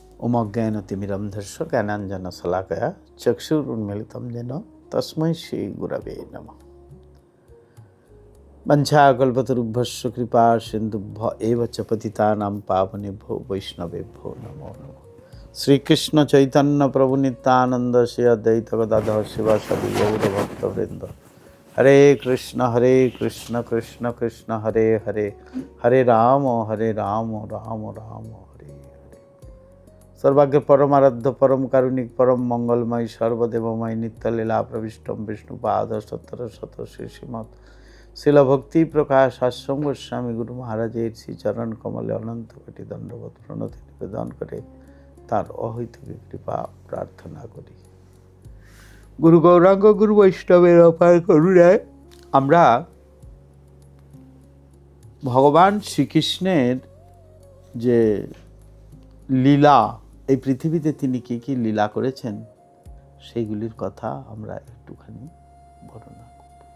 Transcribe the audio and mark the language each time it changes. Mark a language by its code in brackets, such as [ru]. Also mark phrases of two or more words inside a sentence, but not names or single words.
[sa] অজ্ঞানতিমিরন্ধস্য জ্ঞানাঞ্জনশলাকয়া চক্ষুरुन्मीलितं येन तस्मै श्रीगुरवे नमः। वञ्चाकल्पतरुभ्यश्च कृपा सिन्धुभ्य एव च पतितानां पावनेभ्यो वैष्णवेभ्यो नमो नमः। श्रीकृष्ण चैतन्य प्रभु नित्यानंद श्री अद्वैत गदाधर शिवासादि गौरभक्तवृंद। हरे कृष्ण कृष्ण कृष्ण हरे हरे, हरे राम राम राम हरे हरे। [bn] সর্বাগ্য পরমারাধ্য পরম কারুণিক পরম মঙ্গলময় সর্বদেবময় নিত্যলীলা প্রবিষ্টম বিষ্ণুপাদ সত্তর শত শ্রী শ্রীমদ শীল ভক্তি প্রকাশ আশ্রম গোস্বামী গুরু মহারাজের শ্রী চরণ কমলে অনন্ত কোটি দণ্ডবৎ প্রণতি নিবেদন করে তাঁর অহৈতুকী কৃপা প্রার্থনা করি। গুরু গৌরাঙ্গ গুরু বৈষ্ণবের অপার করুণায় আমরা ভগবান শ্রীকৃষ্ণের যে লীলা, এই পৃথিবীতে তিনি কি কি লীলা করেছেন সেইগুলির কথা আমরা একটুখানি বর্ণনা করব।